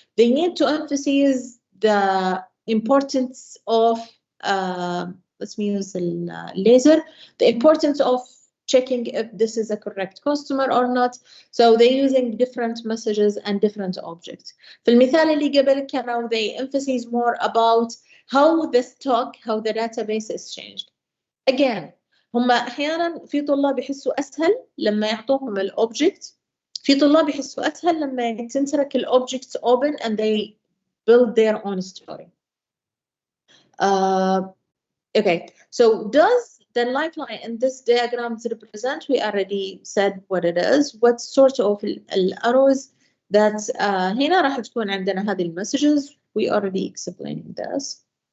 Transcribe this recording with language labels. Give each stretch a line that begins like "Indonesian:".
English: They need to emphasize the importance of let me use the laser, the importance of checking if this is a correct customer or not. So they're using different messages and different objects.
Arabic: في المثال اللي قبل كانوا
English: they emphasize more about how the stock, how the database is changed.
Arabic: Again, هم أحيانا في طلاب يحسوا أسهل لما يعطوهم الأوبجكت، في طلاب يحسوا أسهل لما تنترك الأوبجكت
English: open and they build their own story. Okay, so does the lifeline in this diagram represent? We already said what it is. What sort of arrows that
Arabic: هنا راح تكون عندنا هذه
English: المessages. We already explained this.